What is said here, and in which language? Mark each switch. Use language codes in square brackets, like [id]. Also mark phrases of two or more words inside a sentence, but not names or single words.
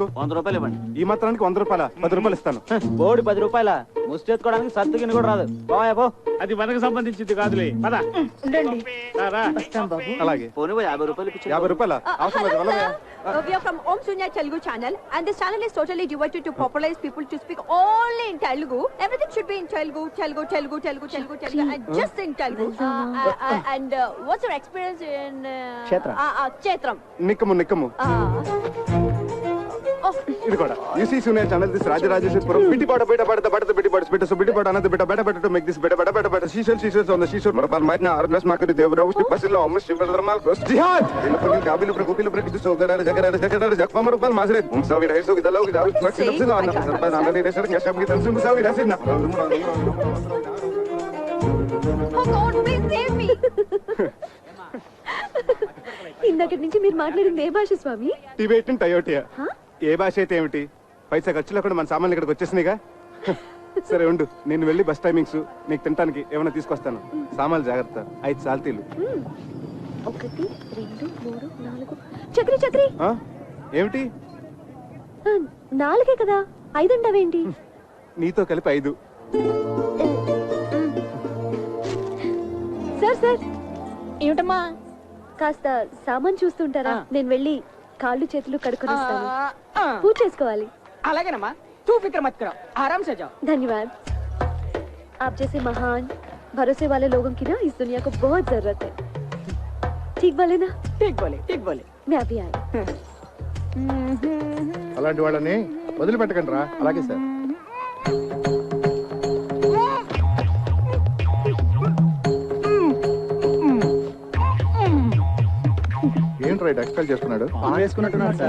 [te] 100 రూపాయలు ఇవ్వండి. ఈ మాత్రానికి 100 రూపాయల? 10 రూపాయలు ఇస్తాను. బోడి 10 రూపాయల ముష్టెత్తుకోవడానికి సత్తుగిని కూడా రాదు. పోయా పో. అది మనకు సంబంధించింది కాదులే, పద. ఉండండి, రారా. వస్తాం బాబు. అలాగే. పోనీ 50 రూపాయలు ఇప్పించండి. 50 రూపాయల అవసరం లేదు. [en] Hello, sir. We are from Om Sunya Telugu channel, and this channel is totally devoted to popularize people to speak only in Telugu. Everything should be in Telugu, and just in Telugu. And what's your experience in Kshetram? [te] నిక్కము. ఇది కూడా యూసీ సూనియర్ ఛానల్ దిస్ రాజరాజేశ్వరపురం బిటిపాట బిటిపాట సో బిటిపాట అన్నది బెట టు మేక్ దిస్ బెట శీషల్ ఆన్ ద శీషల్ మరపాల్ మైట్నా ఆర్గస్ మార్కెట్ దేవరావు బసిలో అమ్మ శివధర్మాల్ జిహాద్ ఇలపని కాబిలు ప్రకోపిలు ప్రకృతి సోదరాల జగరాల జక్మరపాల్ మాజరే ముసావి రైసో విదలో విదావు పక్షిలో అన్న సర్పంచ్ అన్నది రేసర్ యశం గితం ముసావి రసిన [en] Oh God, please save me. [te] ఇందాకటి నుంచి మీరు మాట్లాడింది ఏ భాష స్వామి? టిబెటన్ టయోటియా. ఏ భాష అయితే ఏమిటి, పైసా ఖర్చు లేకుండా మన సామాన్లు ఇక్కడికి వచ్చేసినాయిగా. సరే ఉండు, నేను వెళ్ళి [en] bus timings [te] నీకు తినడానికి ఏమైనా తీసుకొస్తాను. సామాన్లు జాగ్రత్త. 5 సాల్తీలు. 1 2 3 4 చక్రి ఏమిటి? 4 కదా, 5 అంటావేంటి? నీతో కలిపి 5. సార్ ఏమిటమ్మా? కాస్త సామాన్ చూస్తుంటారా? నేను వెళ్ళి కాళ్ళు చేతులు కడుక్కొని వస్తాను. పూజ చేసుకోవాలి. అలాగేనమ్మా, [hi] तू फ़िक्र मत करो, आराम से जाओ. धन्यवाद. आप जैसे महान भरोसे वाले लोगों की ना इस दुनिया को बहुत जरूरत है. ठीक बोले ना? ठीक बोले. मैं अभी आई. [te] అలాంటి వాళ్ళని వదిలిపెట్టకండి రా. అలాగే సార్. ఏంట్రా ఎక్స్పెల్ చేస్తున్నాడు? వేసుకున్నట్టున్నాడు సార్.